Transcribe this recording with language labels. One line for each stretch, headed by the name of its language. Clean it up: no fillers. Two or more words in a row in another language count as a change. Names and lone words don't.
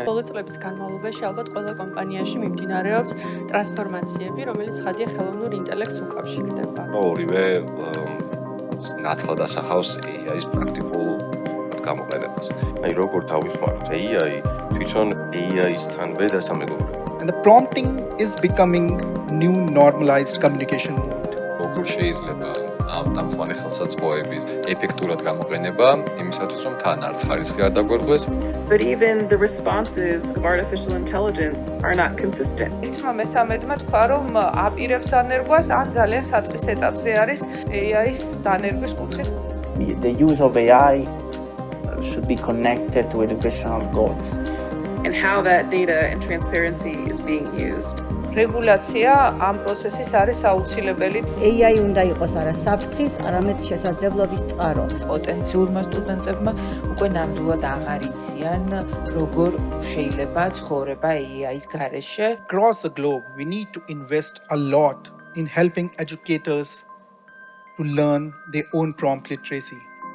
Georgian: ბოლო წლების განმავლობაში ალბათ ყველა კომპანიაში მიმდინარეობს ტრანსფორმაციები, რომელიც ხადია ხელოვნურ ინტელექტს უკავშირდება. ორივე ნათლად ასახავს AI-ის პრაქტიკულ გამოყენებას. აი როგორ დავიხმაროთ AI თვითონ AI-სთანვე დასამეგობრება.
English: And the prompting is becoming new normalized communication mode.
Georgian: როგორ შეიძლება ამ დამხმარე ხელსაწყოების ეფექტურად გამოყენება იმისათვის რომ თან არც ხარისხი არ დაგვერღვეს.
English: But even the responses of artificial intelligence are not consistent.
Georgian: ერთმა მესამედმა თქვა რომ აპირებს დანერგვას ან ძალიან საწყის ეტაპზე არის AI-ის დანერგვის კუთხით.
English: The use of AI should be connected to educational goals. And how that data and transparency is being used.
Georgian: რეგულაცია ამ პროცესის არის აუცილებელი. AI უნდა იყოს არა საფრთხის, არამედ შესაძლებლობის წყარო. პოტენციურმა სტუდენტებმა უკვე ნამდვილად აღარ იციან, როგორ შეიძლება ცხოვრება AI-ის გარეშე.
English: Across the globe, we need to invest a lot in helping educators to learn their own prompt literacy.